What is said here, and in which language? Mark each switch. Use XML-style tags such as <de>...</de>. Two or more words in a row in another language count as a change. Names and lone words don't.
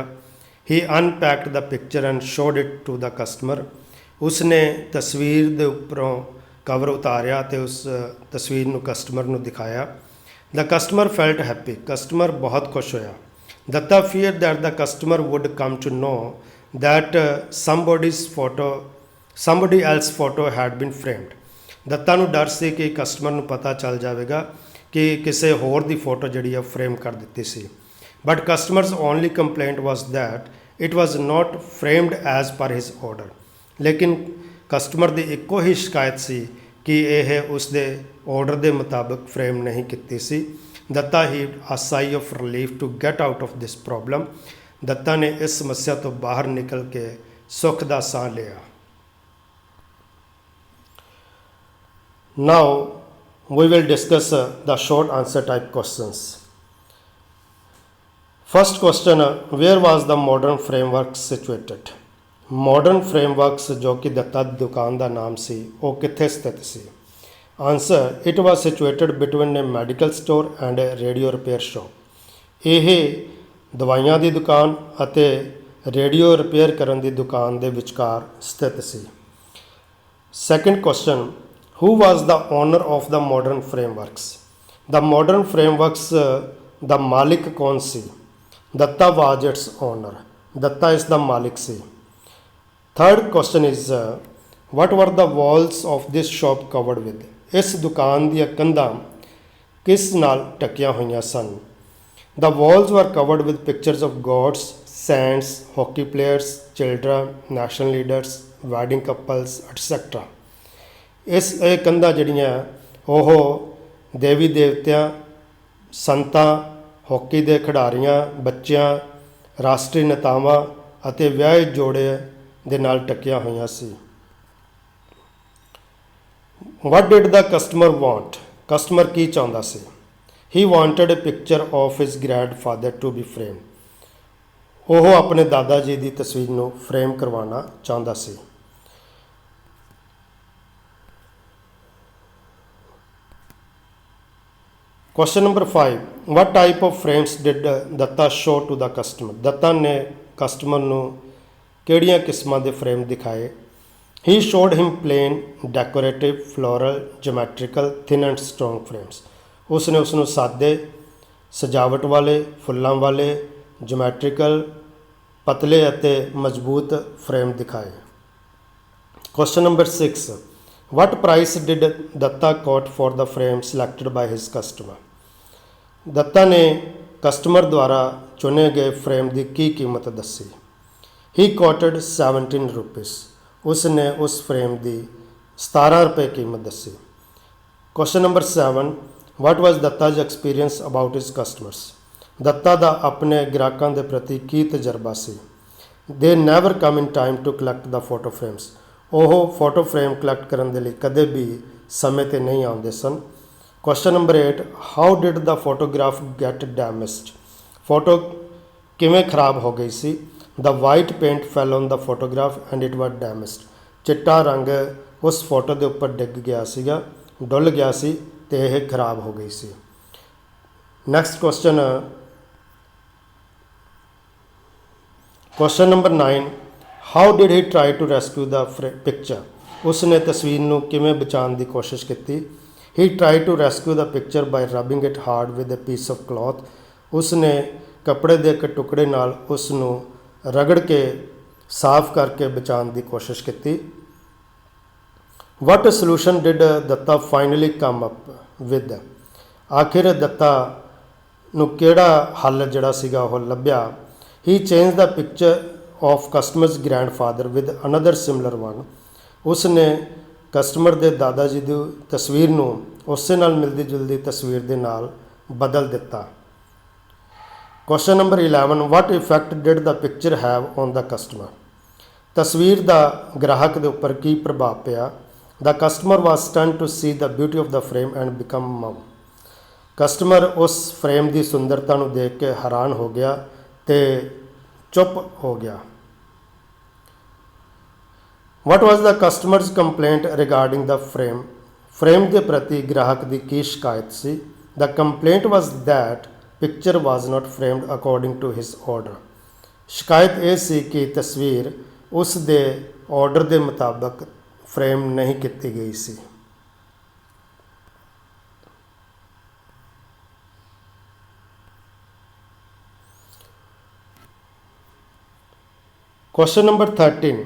<en>He unpacked the picture and showed it to the customer,</en> <pa>ਉਸਨੇ ਤਸਵੀਰ ਦੇ ਉੱਪਰੋਂ ਕਵਰ ਉਤਾਰਿਆ ਤੇ ਉਸ ਤਸਵੀਰ ਨੂੰ ਕਸਟਮਰ ਨੂੰ ਦਿਖਾਇਆ।</pa> <en>The customer felt happy,</en> <pa>ਕਸਟਮਰ ਬਹੁਤ ਖੁਸ਼ ਹੋਇਆ।</pa> <en>Datta feared that the customer would come to know that somebody else photo had been framed।</en> <pa>ਦੱਤਾ ਨੂੰ ਡਰ ਸੀ ਕਿ ਕਸਟਮਰ ਨੂੰ ਪਤਾ ਚੱਲ ਜਾਵੇਗਾ ਕਿ ਕਿਸੇ ਹੋਰ ਦੀ ਫੋਟੋ ਜਿਹੜੀ ਆ ਫਰੇਮ ਕਰ ਦਿੱਤੀ ਸੀ।</pa> <en>But customer's only complaint was that it was not framed as per his order,</en> <pa>ਲੇਕਿਨ ਕਸਟਮਰ ਦੀ ਇੱਕੋ ਹੀ ਸ਼ਿਕਾਇਤ ਸੀ ਕਿ ਇਹ ਉਸਦੇ ਆਰਡਰ ਦੇ ਮੁਤਾਬਕ ਫਰੇਮ ਨਹੀਂ ਕੀਤੀ ਸੀ।</pa> <en>Datta heaved a sigh of relief to get out of this problem,</en> <pa>ਦੱਤਾ ਨੇ ਇਸ ਸਮੱਸਿਆ ਤੋਂ ਬਾਹਰ ਨਿਕਲ ਕੇ ਸੁੱਖ ਦਾ ਸਾਹ ਲਿਆ।</pa> <en>Now we will discuss the short answer type questions। First question, where was the modern framework situated?</en> <pa>Modern frameworks ਜੋ ਕਿ ਦੱਤਾ ਦੀ ਦੁਕਾਨ ਦਾ ਨਾਮ ਸੀ ਉਹ ਕਿੱਥੇ ਸਥਿਤ ਸੀ?</pa> <en>Answer, it was situated between a medical store and a radio repair shop।</en> <pa>ਇਹ ਦਵਾਈਆਂ ਦੀ ਦੁਕਾਨ ਅਤੇ ਰੇਡੀਓ ਰਿਪੇਅਰ ਕਰਨ ਦੀ ਦੁਕਾਨ ਦੇ ਵਿਚਕਾਰ ਸਥਿਤ ਸੀ।</pa> <en>Second question, who was the owner of the Modern Frameworks?</en> <pa>ਦਾ ਮਾਡਰਨ ਫਰੇਮਵਰਕਸ ਦਾ ਮਾਲਿਕ ਕੌਣ ਸੀ?</pa> <en>Datta was its owner.</en> <pa>ਦੱਤਾ ਇਸ ਦਾ ਮਾਲਿਕ ਸੀ।</pa> <en>Third question is what were the walls of this shop covered with?</en> <pa>ਇਸ ਦੁਕਾਨ ਦੀਆਂ ਕੰਧਾਂ ਕਿਸ ਨਾਲ ਢੱਕੀਆਂ ਹੋਈਆਂ ਸਨ?</pa> <en>The walls were covered with pictures of gods, saints, hockey players, children, national leaders, wedding couples, etc.</en> <pa>ਇਹ ਕੰਧਾਂ ਜਿਹੜੀਆਂ ਉਹ ਦੇਵੀ ਦੇਵਤਿਆਂ, ਸੰਤਾਂ, ਹਾਕੀ ਦੇ ਖਿਡਾਰੀਆਂ, ਬੱਚਿਆਂ, ਰਾਸ਼ਟਰੀ ਨੇਤਾਵਾਂ ਅਤੇ ਵਿਆਹੇ ਜੋੜੇ ਦੇ ਨਾਲ ਢੱਕੀਆਂ ਹੋਈਆਂ ਸੀ।</pa> <en>What did the customer want?</en> <pa>ਕਸਟਮਰ ਕੀ ਚਾਹੁੰਦਾ ਸੀ?</pa> <en>He wanted a picture of his grandfather to be framed.</en> <pa>ਉਹ ਆਪਣੇ ਦਾਦਾ ਜੀ ਦੀ ਤਸਵੀਰ ਨੂੰ ਫਰੇਮ ਕਰਵਾਉਣਾ ਚਾਹੁੰਦਾ ਸੀ।</pa> <en>Question number 5. What type of frames did Datta show to the customer?</en> <pa>ਦੱਤਾ ਨੇ ਕਸਟਮਰ ਨੂੰ ਕਿਹੜੀਆਂ ਕਿਸਮਾਂ ਦੇ ਫਰੇਮ ਦਿਖਾਏ?</pa> <en>He showed him plain, decorative, floral, geometrical, thin and strong frames.</en> <pa>ਉਸਨੇ ਉਸ ਨੂੰ ਸਾਦੇ, ਸਜਾਵਟ ਵਾਲੇ, ਫੁੱਲਾਂ ਵਾਲੇ, ਜਿਓਮੈਟ੍ਰੀਕਲ, ਪਤਲੇ ਅਤੇ ਮਜ਼ਬੂਤ ਫਰੇਮ ਦਿਖਾਏ।</pa> <en>Question number 6. What price did Datta quote for the frame selected by his customer?</en> <pa>ਦੱਤਾ ਨੇ ਕਸਟਮਰ ਦੁਆਰਾ ਚੁਣੇ ਗਏ ਫਰੇਮ ਦੀ ਕੀ ਕੀਮਤ ਦੱਸੀ?</pa> <en>He quoted 17 rupees.</en> <pa>ਉਸਨੇ ਉਸ ਫਰੇਮ ਦੀ 17 ਰੁਪਏ ਕੀਮਤ ਦੱਸੀ।</pa> <en>Question number 7. What was Datta's experience about his customers?</en> <pa>ਦੱਤਾ ਦਾ ਆਪਣੇ ਗ੍ਰਾਹਕਾਂ ਦੇ ਪ੍ਰਤੀ ਕੀ ਤਜਰਬਾ ਸੀ?</pa> <en>They never come in time to collect the photo frames.</en> <pa>ਉਹ ਫੋਟੋ ਫਰੇਮ ਕਲੈਕਟ ਕਰਨ ਦੇ ਲਈ ਕਦੇ ਵੀ ਸਮੇਂ 'ਤੇ ਨਹੀਂ ਆਉਂਦੇ ਸਨ।</pa> <en>Question number 8. How did the photograph get damaged?</en> <pa>ਫੋਟੋ ਕਿਵੇਂ ਖਰਾਬ ਹੋ ਗਈ ਸੀ?</pa> <en>The white paint fell on the photograph and it was damaged.</en> <pa>ਚਿੱਟਾ ਰੰਗ ਉਸ ਫੋਟੋ ਦੇ ਉੱਪਰ ਡਿੱਗ ਗਿਆ ਸੀਗਾ, ਡੁੱਲ ਗਿਆ ਸੀ ਤੇ ਇਹ ਖਰਾਬ ਹੋ ਗਈ ਸੀ।</pa> <en>Next question, question number 9. How did he try to rescue the picture?</en> <pa>ਉਸਨੇ ਤਸਵੀਰ ਨੂੰ ਕਿਵੇਂ ਬਚਾਉਣ ਦੀ ਕੋਸ਼ਿਸ਼ ਕੀਤੀ?</pa> <en>He try to rescue the picture by rubbing it hard with a piece of cloth.</en> <pa>ਉਸਨੇ ਕੱਪੜੇ ਦੇ ਇੱਕ ਟੁਕੜੇ ਨਾਲ ਉਸ ਨੂੰ ਰਗੜ ਕੇ ਸਾਫ਼ ਕਰਕੇ ਬਚਾਉਣ ਦੀ ਕੋਸ਼ਿਸ਼ ਕੀਤੀ।</pa> <en>What solution did Datta finally come up with?</en> <pa>ਆਖਿਰ ਦੱਤਾ ਨੂੰ ਕਿਹੜਾ ਹੱਲ ਜਿਹੜਾ ਸੀਗਾ ਉਹ ਲੱਭਿਆ?</pa> <en>He changed the picture of customer's grandfather with another similar one.</en> <pa>ਉਸਨੇ ਕਸਟਮਰ ਦੇ ਦਾਦਾ ਜੀ ਦੀ ਤਸਵੀਰ ਨੂੰ ਉਸੇ ਨਾਲ ਮਿਲਦੀ ਜੁਲਦੀ ਤਸਵੀਰ ਦੇ ਨਾਲ ਬਦਲ ਦਿੱਤਾ।</pa> <en>Question number 11. What effect did the picture have on the customer?</en> <pa>ਤਸਵੀਰ ਦਾ ਗ੍ਰਾਹਕ ਦੇ ਉੱਪਰ ਕੀ ਪ੍ਰਭਾਵ ਪਿਆ?</pa> <en>The customer was stunned to see the beauty of the frame and become mum.</en> <pa>ਕਸਟਮਰ ਉਸ ਫਰੇਮ ਦੀ ਸੁੰਦਰਤਾ ਨੂੰ ਦੇਖ ਕੇ ਹੈਰਾਨ ਹੋ ਗਿਆ ਤੇ ਚੁੱਪ ਹੋ ਗਿਆ।</pa> <en>What was the customer's complaint regarding the frame?</en> <pa>ਫਰੇਮ ਦੇ ਪ੍ਰਤੀ ਗ੍ਰਾਹਕ ਦੀ ਕੀ ਸ਼ਿਕਾਇਤ ਸੀ?</pa> <en>The complaint was that picture was not framed according to his order.</en> <pa>ਸ਼ਿਕਾਇਤ ਇਹ ਸੀ ਕਿ ਤਸਵੀਰ ਉਸ ਦੇ ਆਰਡਰ ਦੇ ਮੁਤਾਬਕ ਫਰੇਮ ਨਹੀਂ ਕੀਤੀ ਗਈ ਸੀ।</pa> <en>Question number 13.</en>